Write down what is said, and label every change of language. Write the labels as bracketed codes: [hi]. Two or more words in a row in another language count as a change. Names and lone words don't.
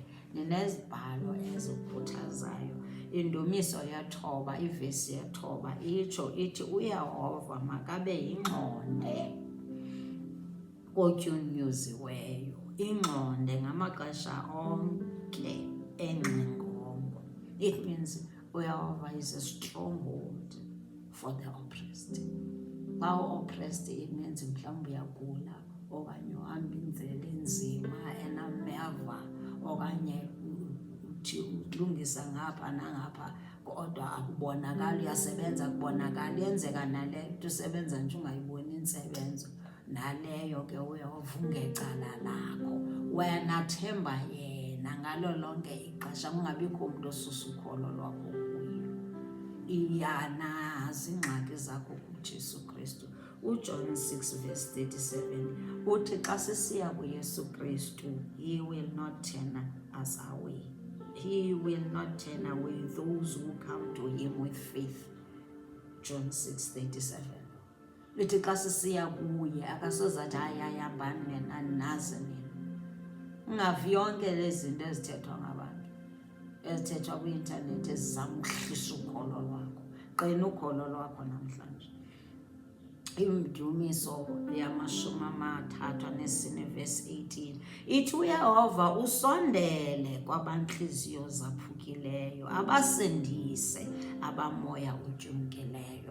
[xh] Ninezibhalo ezikukhuthazayo. Indumiso yethoba, ivesi yethoba itsho ithi uYehova makabe yingqonde otyunyuziweyo. Ingqonde ngamaxesha onke engxingongo. [en] It means uYehova is a stronghold for the oppressed. [xh] Xa u-oppressed, [en] it means [xh] mhlawumbi uyagula, okanye uhamba indlela enzima enameva, okanye uthi ulungisa ngapha nangapha kodwa akubonakali, uyasebenza kubonakali. Yenzeka naleyo uthi usebenza nje ungayiboni intsebenzo, naleyo ke uYehova ungecala lakho. Wena themba yena ngalo lonke ixesha, kungabikho umntu osusa ukholo lwakho kuyo. Iyanazi ingxaki zakho kuJesu Kristu. uJohn 6:37 uthi xa sisiya kuYesu Kristu, [en] he will not turn us away. He will not turn away those who come to him with faith. John 6:37. [xh] Lithi xa sisiya kuye akasoze athi ayayambani nina nazi nina. Ungavi yonke lezi zinto ezithethwa ngabantu, ezithethwa kwi-intanethi ezizamhlisa ukholo lwakho. Qina ukholo lwakho namhlanje. Indumiso ya34 verse 18 ithi uYehova usondele kwabantliziyo zaphukileyo, abasindise abamoya utyumkileyo.